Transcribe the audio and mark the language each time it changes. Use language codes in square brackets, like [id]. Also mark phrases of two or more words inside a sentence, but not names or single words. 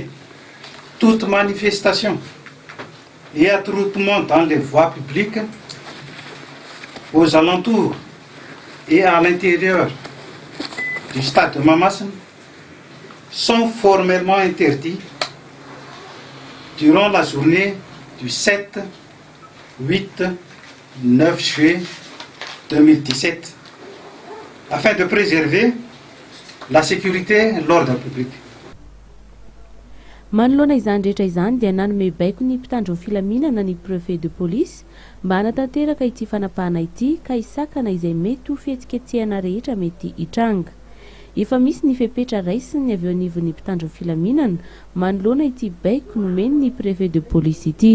[fr] Toute manifestation et attroupement dans les voies publiques aux alentours et à l'intérieur du stade de Mahamasina sont formellement interdits durant la journée du 7, 8, 9 juillet 2017 afin de préserver la sécurité et l'ordre public. [mg] Manoloana izany rehetra izany dia nanome baiko ny mpitandro filaminana ny [fr] préfet de police [mg] mba hanatanteraka ity fanapahana ity ka hisakana izay mety ho fihetsiketsehana rehetra mety hitranga. Efa misy ny fepetra raisiny avy eo anivon'ny mpitandro filaminana manoloana ity baiko nomeny ny [fr] préfet de police [mg] ity.